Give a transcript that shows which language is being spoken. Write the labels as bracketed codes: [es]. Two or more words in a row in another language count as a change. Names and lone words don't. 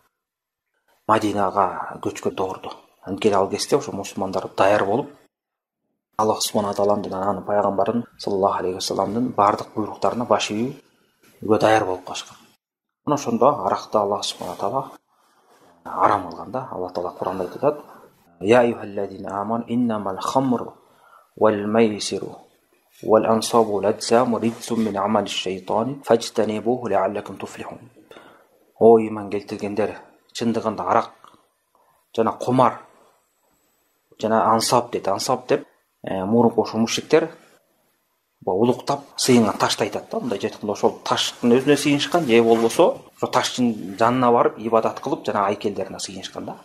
[ky] Мадинага көчкөн доордо. Анткени ал кезде ошо мусулмандар даяр болуп, [ar] الله سبحانه وتعالى [ky] анын пайгамбарын [ar] صلى الله عليه وسلم [ky] баардык буйруктарына баш ийүүгө даяр болуп калышкан. Мына ошондо аракты [ar] الله سبحانه وتعالى [ky] арам кылганда, Аллах Таала Куранда айтат: [ar] "يا أيها الذين آمنوا إنما الخمر والميسر والأنصاب والأزلام رجس من عمل الشيطان فاجتنبوه لعلكم تفلحون." [ky] О иман келтиргендер, чындыгында арак жана кумар жана ансап дейт. Ансап деп мурунку ошо мушриктер улуктап сыйынган ташты айтат да. Мындайча айтканда ошол таштын өзүнө сыйынышкан, же болбосо ошо таштын жанына барып ибадат кылып жана айкелдерине сыйынышкан да.